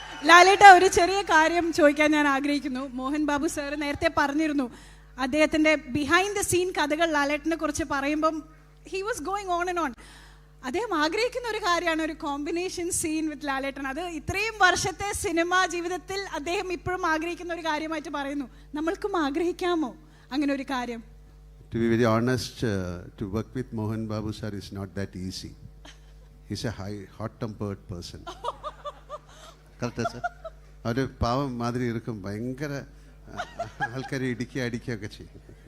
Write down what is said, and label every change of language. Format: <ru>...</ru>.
<ml>ലാലേട്ട, ഒരു ചെറിയ കാര്യം ചോദിക്കാൻ ഞാൻ ആഗ്രഹിക്കുന്നു. മോഹൻ ബാബു സാർ നേരത്തെ പറഞ്ഞിരുന്നു അദ്ദേഹത്തിൻ്റെ ബിഹൈൻഡ് ദ സീൻ കഥകൾ ലാലേട്ടനെ കുറിച്ച് പറയുമ്പം</ml> <en>He was going on and on.</en> <ml>അദ്ദേഹം ആഗ്രഹിക്കുന്ന ഒരു കാര്യമാണ് ഒരു കോമ്പിനേഷൻ സീൻ വിത്ത് ലാലേട്ടൻ. അത് ഇത്രയും വർഷത്തെ സിനിമാ ജീവിതത്തിൽ അദ്ദേഹം ഇപ്പോഴും ആഗ്രഹിക്കുന്ന ഒരു കാര്യമായിട്ട് പറയുന്നു. നമ്മൾക്കും ആഗ്രഹിക്കാമോ അങ്ങനെ ഒരു കാര്യം?</ml> <en>To be very honest, to work with Mohan Babu sir is not that easy. He's a hot-tempered person. Correct, sir?</en> <ml>ഒരു പാവം മാതിരി ഇരിക്കും. ഭയങ്കര ആൾക്കാരെ ഇടിക്കുകയൊക്കെ ചെയ്യും.</ml>